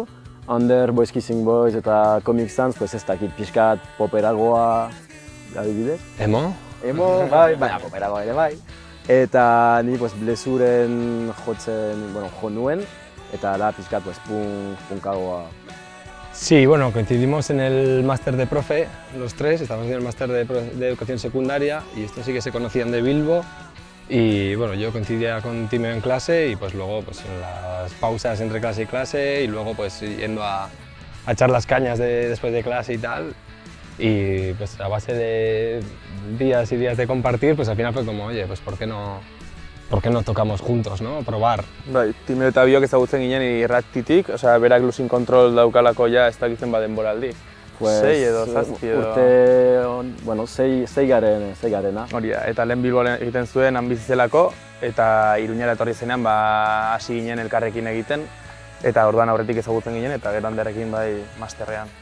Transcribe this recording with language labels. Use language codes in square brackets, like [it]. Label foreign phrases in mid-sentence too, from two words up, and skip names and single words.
[eu] Ander, Boys Kissing Boys eta Comic Sans, ez dakit pixkat poperagoa adibidez. Emo? Emo, bai, baina poperagoa ere bai. Eta ni Blezuren jotzen, jo nuen, eta da pixkat punkagoa. [es] Sí, coincidimos en el máster de profe, los tres, estábamos en el máster de educación secundaria y estos sí que se conocían de Bilbo. Y yo coincidía con Timeo en clase y luego en las pausas entre clase y clase y luego yendo a echar las cañas después de clase y tal. Y a base de días y días de compartir, al final fue como, oye, ¿por qué no tocamos juntos, no? Probar. [eu] Bai, Timeo eta biok ezagutzen ginen irratitik, berak Losing Control daukalako ja ez dakitzen denboraldi. 6 edo 7 edo... Sei garena. Hori da, eta lehen Bilbo egiten zuen han bizi zelako, eta Iruñera etorri zenean hasi ginen elkarrekin egiten, eta orduan aurretik ezagutzen ginen, eta gero Anderrekin masterrean.